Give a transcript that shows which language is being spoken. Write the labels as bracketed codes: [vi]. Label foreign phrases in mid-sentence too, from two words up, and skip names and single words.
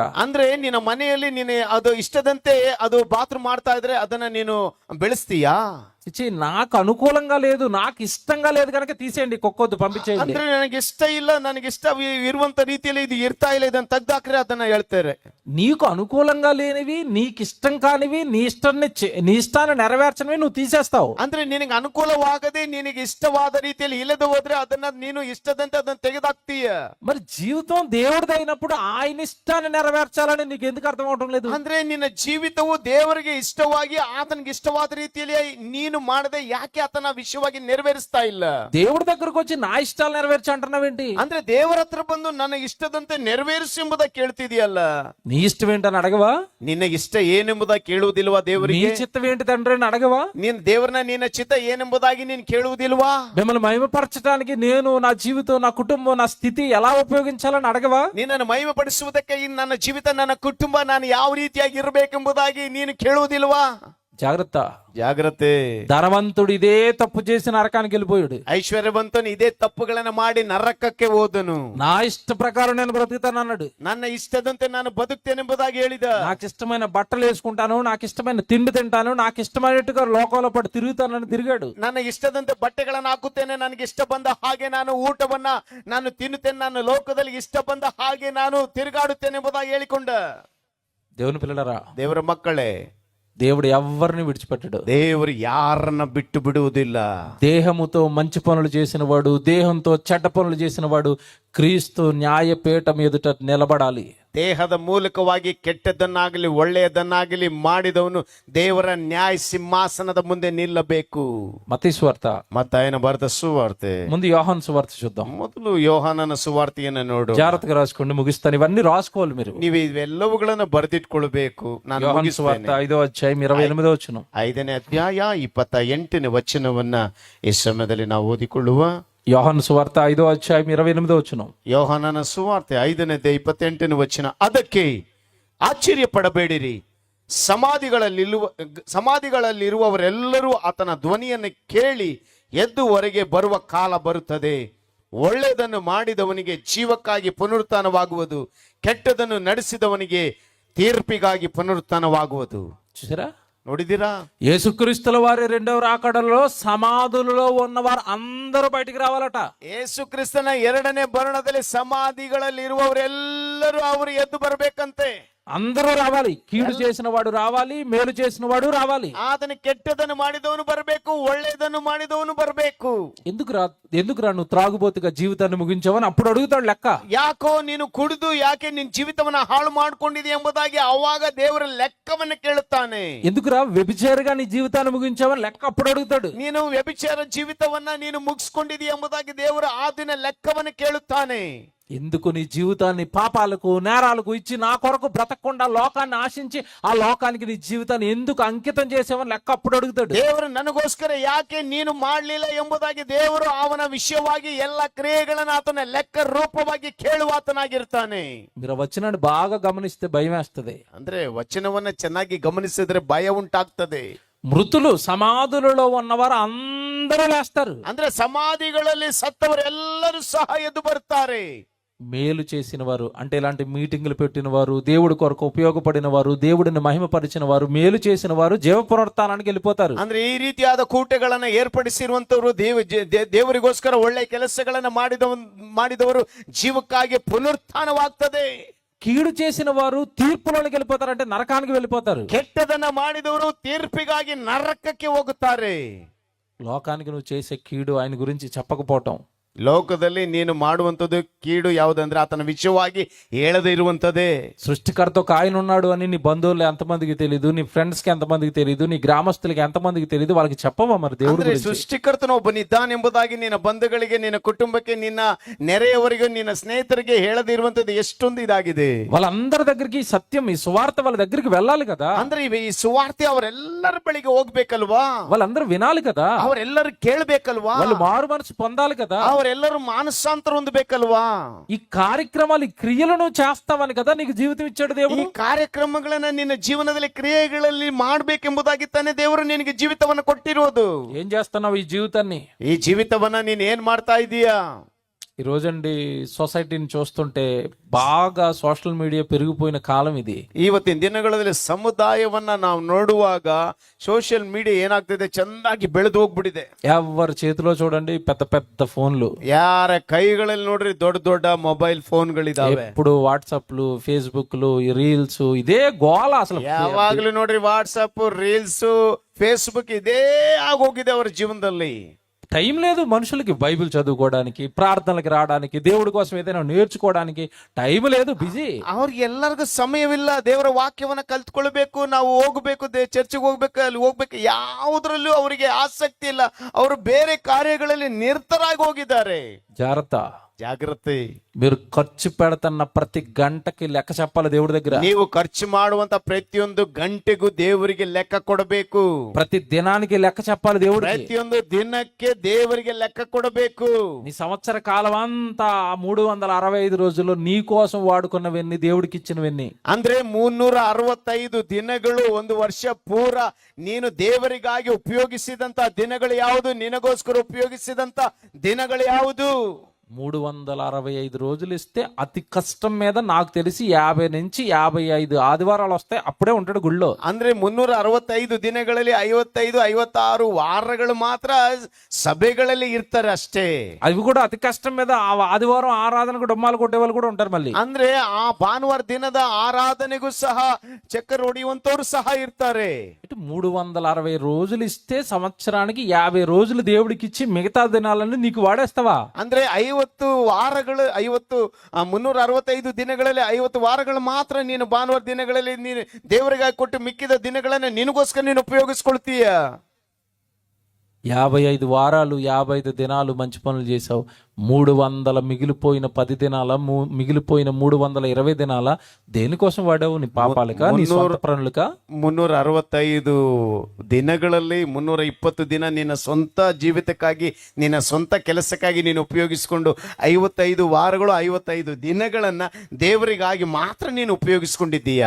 [kn] ಅಂದ್ರೆ ನಿನ್ನ ಮನೆಯಲ್ಲಿ ನೀನು ಅದು ಇಷ್ಟದಂತೆ ಅದು ಬಾತ್ರೂಮ್ ಮಾಡ್ತಾ ಇದ್ರೆ ಅದನ್ನ ನೀನು ಬೆಳೆಸ್ತೀಯಾ? [te] ఇచ్చి నాకు అనుకూలంగా లేదు, నాకు ఇష్టంగా లేదు కనుక తీసేయండి, కుక్కొద్దు, పంపించేయండి. [kn] ಅಂದ್ರೆ ನನಗೆ ಇಷ್ಟ ಇಲ್ಲ, ನನಗೆ ಇಷ್ಟ ಇರುವಂತ ರೀತಿಯಲ್ಲಿ ಇದು ಇರ್ತಾ ಇಲ್ಲ, ಇದನ್ನ ತೆಗ್ದಾಕ್ರೆ ಅದನ್ನ ಹೇಳ್ತಾರೆ. [te] నీకు అనుకూలంగా లేనివి, నీకు ఇష్టం కానివి, నీ ఇష్టాన్ని నెరవేర్చనివి నువ్వు తీసేస్తావు. [kn] ಅಂದ್ರೆ ನಿನಗೆ ಅನುಕೂಲವಾಗದೆ ನಿನಗೆ ಇಷ್ಟವಾದ ರೀತಿಯಲ್ಲಿ ಇಲ್ಲದೆ ಹೋದ್ರೆ ಅದನ್ನ ನೀನು ಇಷ್ಟದಂತೆ ಅದನ್ನ ತೆಗೆದಾಕ್ತೀಯ. [te] మరి జీవితం దేవుడిది అయినప్పుడు ఆయన ఇష్టాన్ని నెరవేర్చాలని నీకు ఎందుకు అర్థం అవటం లేదు? [kn] ಅಂದ್ರೆ ನಿನ್ನ ಜೀವಿತವು ದೇವರಿಗೆ ಇಷ್ಟವಾಗಿ ಆತನಿಗೆ ಇಷ್ಟವಾದ ರೀತಿಯಲ್ಲಿ ನೀನು ಮಾಡದೆ ಯಾಕೆ ಆತನ ವಿಷಯವಾಗಿ ನೆರವೇರಿಸ್ತಾ ಇಲ್ಲ? [te] దేవుడి దగ్గరకు వచ్చి నా ఇష్టాలు నెరవేర్చి అంటున్నావేంటి? [kn] ಅಂದ್ರೆ ದೇವರ ಹತ್ರ ಬಂದು ನನ್ನ ಇಷ್ಟದಂತೆ ನೆರವೇರಿಸು ಎಂಬುದಾಗಿ ಕೇಳ್ತಿದೀಯಲ್ಲ. [te] నీ ఇష్టం ఏంటని అడగవా? [kn] ನಿನ್ನ ಇಷ್ಟ ಏನೆಂಬುದಾಗಿ ಕೇಳುವುದಿಲ್ವಾ [te] నీ [kn] ದೇವರಿಗೆ? [te] చిత్తం ఏంటి తండ్రి అని అడగవా? [kn] ನೀನ್ ದೇವರನ್ನ ನಿನ್ನ ಚಿತ್ತ ಏನೆಂಬುದಾಗಿ ನೀನ್ ಕೇಳುವುದಿಲ್ವಾ? [te] మిమ్మల్ని మహిమపరచడానికి నేను నా జీవితం, నా కుటుంబం, నా స్థితి ఎలా ఉపయోగించాలని అడగవా? [kn] ನಿನ್ನನ್ನು ಮಹಿಮೆ ಪಡಿಸುವುದಕ್ಕೆ ನನ್ನ ಜೀವಿತ, ನನ್ನ ಕುಟುಂಬ ನಾನು ಯಾವ ರೀತಿಯಾಗಿ ಇರಬೇಕೆಂಬುದಾಗಿ ನೀನು ಕೇಳುವುದಿಲ್ವಾ? [te] జాగ్రత్త, [kn] ಜಾಗ್ರತೆ. [te] ధనవంతుడు ఇదే తప్పు చేసి నరకానికి వెళ్ళిపోయాడు. [kn] ಐಶ್ವರ್ಯವಂತನು ಇದೇ ತಪ್ಪುಗಳನ್ನ ಮಾಡಿ ನರಕಕ್ಕೆ ಹೋದನು. [te] నా ఇష్ట ప్రకారం నేను బ్రతుకుతాను అన్నాడు. [kn] ನನ್ನ ಇಷ್ಟದಂತೆ ನಾನು ಬದುಕ್ತೇನೆಂಬುದಾಗಿ ಹೇಳಿದ. [te] నాకు ఇష్టమైన బట్టలు వేసుకుంటాను, నాకు ఇష్టమైన తిండి తింటాను, నాకు ఇష్టమైనట్టుగా లోకంలో పడి తిరుగుతానని తిరిగాడు. [kn] ನನ್ನ ಇಷ್ಟದಂತೆ ಬಟ್ಟೆಗಳನ್ನು ಹಾಕುತ್ತೇನೆ, ನನಗೆ ಇಷ್ಟ ಬಂದ ಹಾಗೆ ನಾನು ಊಟವನ್ನ ನಾನು ತಿನ್ನುತ್ತೇನೆ, ನಾನು ಲೋಕದಲ್ಲಿ ಇಷ್ಟ ಬಂದ ಹಾಗೆ ನಾನು ತಿರುಗಾಡುತ್ತೇನೆ ಎಂಬುದಾಗಿ ಹೇಳಿಕೊಂಡ. [te] దేవుని పిల్లలరా, [kn] ದೇವರ ಮಕ್ಕಳೇ, [te] దేవుడు ఎవరిని విడిచిపెట్టడు. [kn] ದೇವರು ಯಾರನ್ನ ಬಿಟ್ಟು ಬಿಡುವುದಿಲ್ಲ. [te] దేహముతో మంచి పనులు చేసిన వాడు, దేహంతో చెడ్డ పనులు చేసిన వాడు క్రీస్తు న్యాయపీఠం ఎదుట నిలబడాలి. [kn] ದೇಹದ ಮೂಲಕವಾಗಿ ಕೆಟ್ಟದನ್ನಾಗಲಿ ಒಳ್ಳೆಯದನ್ನಾಗಲಿ ಮಾಡಿದವನು ದೇವರ ನ್ಯಾಯ ಸಿಂಹಾಸನದ ಮುಂದೆ ನಿಲ್ಲಬೇಕು. [te] మత్తయి సువార్త, [kn] ಮತ್ತಾಯನ ಬರೆದ ಸುವಾರ್ತೆ. [te] ముందు యోహాను సువార్త చూద్దాం. [kn] ಮೊದಲು ಯೋಹಾನನ ಸುವಾರ್ತೆಯನ್ನು ನೋಡು. [te] జాగ్రత్తగా రాసుకోండి, ముగిస్తాను. ఇవన్నీ రాసుకోవాలి మీరు. [kn] ನೀವು ಇವೆಲ್ಲವುಗಳನ್ನು ಬರೆದಿಟ್ಕೊಳ್ಬೇಕು. ನಾನು [te] యోహాను సువార్త 5వ అధ్యాయం 28వ వచనం. [kn] 5ನೇ ಅಧ್ಯಾಯ 28ನೇ ವಚನವನ್ನ ಈ ಸಮಯದಲ್ಲಿ ನಾವು ಓದಿಕೊಳ್ಳುವ. [te] యోహాను సువార్త 5వ అధ్యాయం 28వ వచనం. [kn] ಯೋಹಾನನ ಸುವಾರ್ತೆ 5ನೇ 28ನೇ ವಚನ. ಅದಕ್ಕೆ ಆಶ್ಚರ್ಯ ಪಡಬೇಡಿರಿ, ಸಮಾಧಿಗಳಲ್ಲಿರುವವರೆಲ್ಲರೂ ಆತನ ಧ್ವನಿಯನ್ನು ಕೇಳಿ ಎದ್ದು ಹೊರಗೆ ಬರುವ ಕಾಲ ಬರುತ್ತದೆ, ಒಳ್ಳೆಯದನ್ನು ಮಾಡಿದವನಿಗೆ ಜೀವಕ್ಕಾಗಿ ಪುನರುತ್ಥಾನವಾಗುವುದು, ಕೆಟ್ಟದನ್ನು ನಡೆಸಿದವನಿಗೆ ತೀರ್ಪಿಗಾಗಿ ಪುನರುತ್ಥಾನವಾಗುವುದು. [te] చూసారా? [kn] ನೋಡಿದಿರಾ? [te] యేసుక్రీస్తుల వారి రెండవ రాకడలో సమాధులలో ఉన్నవారు అందరూ బయటికి రావాలట. [kn] ಯೇಸುಕ್ರಿಸ್ತನ ಎರಡನೇ ಬರಣದಲ್ಲಿ ಸಮಾಧಿಗಳಲ್ಲಿ ಇರುವವರೆಲ್ಲರೂ ಅವರು ಎದ್ದು ಬರಬೇಕಂತೆ. [te] అందరూ రావాలి. కీడు చేసిన వాడు రావాలి, మేలు చేసిన వాడు రావాలి. [kn] ಆತನ ಕೆಟ್ಟದನ್ನು ಮಾಡಿದವನು ಬರಬೇಕು, ಒಳ್ಳೆಯದನ್ನು ಮಾಡಿದವನು ಬರಬೇಕು. [te] ఎందుకురా నువ్వు త్రాగుబోతుగా జీవితాన్ని ముగించావని అప్పుడు అడుగుతాడు లెక్క. [kn] ಯಾಕೋ ನೀನು ಕುಡಿದು ಯಾಕೆ ನಿನ್ನ ಜೀವಿತವನ್ನ ಹಾಳು ಮಾಡ್ಕೊಂಡಿದೆ ಎಂಬುದಾಗಿ ಅವಾಗ ದೇವರ ಲೆಕ್ಕವನ್ನು ಕೇಳುತ್ತಾನೆ. [te] ఎందుకురా వ్యభిచారిగా నీ జీవితాన్ని ముగించావని లెక్క అప్పుడు అడుగుతాడు. [kn] ನೀನು ವ್ಯಭಿಚಾರ ಜೀವಿತವನ್ನ ನೀನು ಮುಗಿಸ್ಕೊಂಡಿದೀಯ ಎಂಬುದಾಗಿ ದೇವರು ಆ ದಿನ ಲೆಕ್ಕವನ್ನು ಕೇಳುತ್ತಾನೆ. [te] ఎందుకు నీ జీవితాన్ని పాపాలకు నేరాలకు ఇచ్చి నా కొరకు బ్రతకకుండా లోకాన్ని ఆశించి ఆ లోకానికి నీ జీవితాన్ని ఎందుకు అంకితం చేసావని లెక్క అప్పుడు అడుగుతాడు. [kn] ದೇವರು ನನಗೋಸ್ಕರ ಯಾಕೆ ನೀನು ಮಾಡಲಿಲ್ಲ ಎಂಬುದಾಗಿ ದೇವರು ಅವನ ವಿಷಯವಾಗಿ ಎಲ್ಲ ಕ್ರಿಯೆಗಳನ್ನು ಆತನ ಲೆಕ್ಕ ರೂಪವಾಗಿ ಕೇಳುವಾತನಾಗಿರ್ತಾನೆ. [te] మీరు వచనాన్ని బాగా గమనిస్తే భయం వేస్తుంది. [kn] ಅಂದ್ರೆ ವಚನವನ್ನ ಚೆನ್ನಾಗಿ ಗಮನಿಸಿದ್ರೆ ಭಯ ಉಂಟಾಗ್ತದೆ. [te] మృతులు సమాధులలో ఉన్నవారు అందరూ లేస్తారు. [kn] ಅಂದ್ರೆ ಸಮಾಧಿಗಳಲ್ಲಿ ಸತ್ತವರೆಲ್ಲರೂ ಸಹ ಎದ್ದು ಬರ್ತಾರೆ. [te] మేలు చేసిన వారు అంటే ఇలాంటి మీటింగులు పెట్టిన వారు, దేవుడి కొరకు ఉపయోగపడిన వారు, దేవుడిని మహిమపరిచిన వారు, మేలు చేసిన వారు జీవ పునరుత్థానానికి వెళ్ళిపోతారు. [kn] ಅಂದ್ರೆ ಈ ರೀತಿಯಾದ ಕೂಟಗಳನ್ನ ಏರ್ಪಡಿಸಿರುವಂತವರು ದೇವರಿಗೋಸ್ಕರ ಒಳ್ಳೆ ಕೆಲಸಗಳನ್ನ ಮಾಡಿದವರು ಜೀವಕ್ಕಾಗಿ ಪುನರುತ್ಥಾನವಾಗ್ತದೆ. [te] కీడు చేసిన వారు తీర్పులోకి వెళ్ళిపోతారు, అంటే నరకానికి వెళ్ళిపోతారు. [kn] ಕೆಟ್ಟದನ್ನ ಮಾಡಿದವರು ತೀರ್ಪಿಗಾಗಿ ನರಕಕ್ಕೆ ಹೋಗುತ್ತಾರೆ. [te] లోకానికి నువ్వు చేసే కీడు ఆయన గురించి చెప్పకపోవటం, [kn] ಲೋಕದಲ್ಲಿ ನೀನು ಮಾಡುವಂತದ್ದು ಕೀಡು ಯಾವುದಂದ್ರೆ ಆತನ ವಿಷಯವಾಗಿ ಹೇಳದೇ ಇರುವಂತದ್ದೇ. [te] సృష్టికర్త ఒక ఆయన ఉన్నాడు అని నీ బంధువులు ఎంతమందికి తెలియదు, నీ ఫ్రెండ్స్ కి ఎంతమందికి తెలియదు, నీ గ్రామస్తులకి ఎంతమందికి తెలియదు, వాళ్ళకి చెప్పవా మరి దేవుడు గురించి? [kn] ಸೃಷ್ಟಿಕರ್ತನ ಒಬ್ಬನಿದ್ದಾನೆಂಬುದಾಗಿ ನಿನ್ನ ಬಂಧುಗಳಿಗೆ, ನಿನ್ನ ಕುಟುಂಬಕ್ಕೆ, ನಿನ್ನ ನೆರೆಯವರಿಗೆ, ನಿನ್ನ ಸ್ನೇಹಿತರಿಗೆ ಹೇಳದೇ ಇರುವಂತದ್ದು ಎಷ್ಟೊಂದು ಇದಾಗಿದೆ. [te] వాళ్ళందరి దగ్గరికి సత్యం, ఈ సువార్త వాళ్ళ దగ్గరికి వెళ్ళాలి కదా. [kn] ಅಂದ್ರೆ ಈ ಸುವಾರ್ತೆ ಅವರೆಲ್ಲರ ಬಳಿಗೆ ಹೋಗ್ಬೇಕಲ್ವಾ? [te] వాళ్ళందరూ వినాలి కదా. [kn] ಅವರೆಲ್ಲರೂ ಕೇಳಬೇಕಲ್ವಾ? [te] వాళ్ళు మారు మనసు పొందాలి కదా. [kn] ಅವರೆಲ್ಲರೂ ಮಾನಸಾಂತರ ಹೊಂದಬೇಕಲ್ವಾ? [te] ఈ కార్యక్రమాలు, ఈ క్రియలను చేస్తావని కదా నీకు జీవితం ఇచ్చాడు దేవుడు. [kn] ಈ ಕಾರ್ಯಕ್ರಮಗಳನ್ನ ನಿನ್ನ ಜೀವನದಲ್ಲಿ ಕ್ರಿಯೆಗಳಲ್ಲಿ ಮಾಡ್ಬೇಕೆಂಬುದಾಗಿ ತಾನೇ ದೇವರು ನಿನಗೆ ಜೀವಿತವನ್ನ ಕೊಟ್ಟಿರೋದು. [te] ఏం చేస్తున్నావు ఈ జీవితాన్ని? [kn] ಈ ಜೀವಿತವನ್ನ ನೀನ್ ಏನ್ ಮಾಡ್ತಾ ಇದೀಯಾ? [te] ఈ రోజండి సొసైటీని చూస్తుంటే బాగా [en] social media [te] పెరిగిపోయిన కాలం ఇది. [kn] ಇವತ್ತಿನ ದಿನಗಳಲ್ಲಿ ಸಮುದಾಯವನ್ನ ನಾವು ನೋಡುವಾಗ [en] social media [kn] ಏನಾಗ್ತಿದೆ, ಚಂದಾಗಿ ಬೆಳೆದು ಹೋಗ್ಬಿಟ್ಟಿದೆ. [te] ఎవరి చేతిలో చూడండి పెద్ద పెద్ద ఫోన్లు, [kn] ಯಾರ ಕೈಗಳಲ್ಲಿ ನೋಡ್ರಿ ದೊಡ್ಡ ದೊಡ್ಡ [en] mobile phones. [te] ఎప్పుడు వాట్సాప్లు, ఫేస్బుక్లు, రీల్స్, ఇదే గోల అసలు. [kn] ಯಾವಾಗ್ಲೂ ನೋಡ್ರಿ ವಾಟ್ಸಪ್, ರೀಲ್ಸ್, ಫೇಸ್ಬುಕ್ ಇದೇ ಆಗೋಗಿದೆ ಅವರ ಜೀವನದಲ್ಲಿ. [te] టైం లేదు మనుషులకి బైబిల్ చదువుకోవడానికి, ప్రార్థనలకు రావడానికి, దేవుడి కోసం ఏదైనా నేర్చుకోవడానికి టైం లేదు, బిజీ. [kn] ಅವ್ರಿಗೆ ಎಲ್ಲರಿಗೂ ಸಮಯವಿಲ್ಲ. ದೇವರ ವಾಕ್ಯವನ್ನ ಕಲ್ತ್ಕೊಳ್ಬೇಕು, ನಾವು ಹೋಗ್ಬೇಕು, ಚರ್ಚಿಗೆ ಹೋಗ್ಬೇಕು, ಅಲ್ಲಿ ಹೋಗ್ಬೇಕು, ಯಾವುದ್ರಲ್ಲೂ ಅವರಿಗೆ ಆಸಕ್ತಿ ಇಲ್ಲ. ಅವರು ಬೇರೆ ಕಾರ್ಯಗಳಲ್ಲಿ ನಿರತರಾಗಿ ಹೋಗಿದ್ದಾರೆ. ಜಾಗ್ರತೆ. [te] మీరు ఖర్చు పెడుతున్న ప్రతి గంటకి లెక్క చెప్పాలి దేవుడి దగ్గర. [kn] ನೀವು ಖರ್ಚು ಮಾಡುವಂತ ಪ್ರತಿಯೊಂದು ಗಂಟೆಗೂ ದೇವರಿಗೆ ಲೆಕ್ಕ ಕೊಡಬೇಕು. [te] ప్రతి దినానికి లెక్క చెప్పాలి దేవుడికి. [kn] ಪ್ರತಿಯೊಂದು ದಿನಕ್ಕೆ ದೇವರಿಗೆ ಲೆಕ್ಕ ಕೊಡಬೇಕು. [te] నీ సంవత్సర కాలం అంతా 365 రోజుల్లో నీ కోసం వాడుకున్నవన్నీ, దేవుడికి ఇచ్చినవన్నీ. [kn] ಅಂದ್ರೆ 365 ದಿನಗಳು, ಒಂದು ವರ್ಷ ಪೂರ ನೀನು ದೇವರಿಗಾಗಿ ಉಪಯೋಗಿಸಿದಂತ ದಿನಗಳು ಯಾವುದು? ನಿನಗೋಸ್ಕರ ಉಪಯೋಗಿಸಿದಂತ ದಿನಗಳು ಯಾವುದು? [te] 365 రోజులు ఇస్తే అతి కష్టం మీద నాకు తెలిసి 50 నుంచి 55 ఆదివారాలు వస్తాయి, అప్పుడే ఉంటాడు గుళ్ళో. [kn] ಅಂದ್ರೆ 365 ದಿನಗಳಲ್ಲಿ 55, 56 ವಾರಗಳು ಮಾತ್ರ ಸಭೆಗಳಲ್ಲಿ ಇರ್ತಾರೆ ಅಷ್ಟೇ. [te] అవి కూడా అతి కష్టం మీద ఆ ఆదివారం ఆరాధనకు డొమ్మాలు కొట్టే వాళ్ళు కూడా ఉంటారు మళ్ళీ. [kn] ಅಂದ್ರೆ ಆ ಭಾನುವಾರ ದಿನದ ಆರಾಧನೆಗೂ ಸಹ ಚಕ್ಕರ್ ಹೊಡೆಯುವಂತವ್ರು ಸಹ ಇರ್ತಾರೆ. [te] 360 రోజులు ఇస్తే సంవత్సరానికి 50 రోజులు దేవుడికి ఇచ్చి మిగతా దినాలన్నీ నీకు వాడేస్తావా? [kn] ಅಂದ್ರೆ 50 ವಾರಗಳು, 365 ದಿನಗಳಲ್ಲಿ 50 ವಾರಗಳು ಮಾತ್ರ ನೀನು ಭಾನುವಾರ ದಿನಗಳಲ್ಲಿ ನೀನು ದೇವರಿಗಾಗಿ ಕೊಟ್ಟು ಮಿಕ್ಕಿದ ದಿನಗಳನ್ನ ನಿನಗೋಸ್ಕರ ನೀನು ಉಪಯೋಗಿಸ್ಕೊಳ್ತೀಯ. [te] 55 వారాలు 55 దినాలు మంచి పనులు చేసావు. 300 మిగిలిపోయిన 10 దినాల, మిగిలిపోయిన 320 దినాల దేనికోసం వాడావు? నీ పాపాలక, నీ స్వంత పనులక? [kn] 365 ದಿನಗಳಲ್ಲಿ 320 ದಿನ ನಿನ್ನ ಸ್ವಂತ ಜೀವಿತಕ್ಕಾಗಿ, ನಿನ್ನ ಸ್ವಂತ ಕೆಲಸಕ್ಕಾಗಿ ನೀನು ಉಪಯೋಗಿಸಿಕೊಂಡು 55 ವಾರಗಳು 55 ದಿನಗಳನ್ನ ದೇವರಿಗಾಗಿ ಮಾತ್ರ ನೀನು ಉಪಯೋಗಿಸಿಕೊಂಡಿದ್ದೀಯಾ?